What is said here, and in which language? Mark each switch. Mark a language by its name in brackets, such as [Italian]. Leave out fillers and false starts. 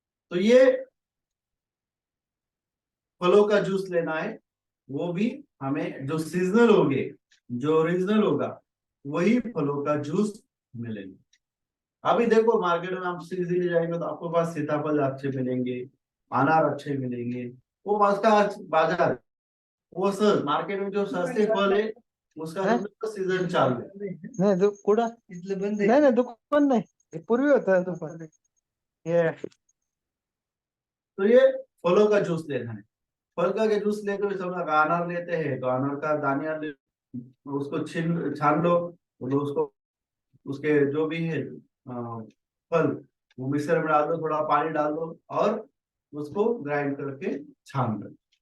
[Hindi] तो ये फलों का जूस लेना है, वो भी हमें जो सीजनल होंगे, जो ओरिजिनल होगा, वही फलों का जूस हमें लेंगे। अभी देखो मार्केट में आप इजीली जाएंगे तो आपको पास सीताफल अच्छे मिलेंगे, अनार अच्छे मिलेंगे, वो उसका बाजार है। वो सर मार्केट में जो सस्ते फल है उसका सीजन चालू है। [Marathi] नाही कुठं नाही नाही दुकान नाही हे पूर्वी होतं दुकान हे [Hindi] तो ये फलों का जूस लेना है। फल का जूस लेते हुए सब अनार लेते हैं तो अनार का दानिया उसको छान लो, उसको उसके जो भी है फल वो मिक्सर में डाल दो, थोड़ा पानी डाल दो और उसको ग्राइंड करके छान दो।